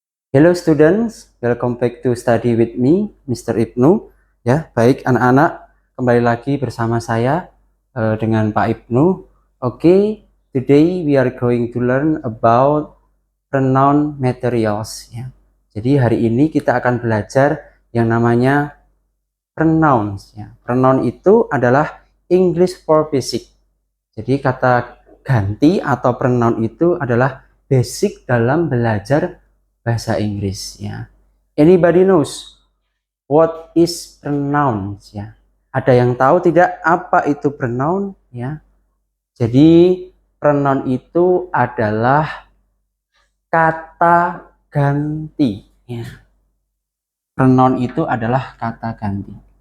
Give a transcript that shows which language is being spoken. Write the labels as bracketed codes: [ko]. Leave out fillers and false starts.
[en] Hello students, welcome back to study with me, Mr. Ibnu. [id] Ya, baik anak-anak, kembali lagi bersama saya dengan Pak Ibnu. [en] Oke, today we are going to learn about pronoun materials. [id] Ya. Jadi hari ini kita akan belajar yang namanya pronouns. Ya. Pronoun itu adalah [en] English for basic. [id] Jadi kata ganti atau pronoun itu adalah basic dalam belajar bahasa Inggris ya. [en] Anybody knows what is pronouns ya? [id] Ada yang tahu tidak apa itu pronoun ya? Jadi pronoun itu adalah kata ganti ya. Pronoun itu adalah kata ganti.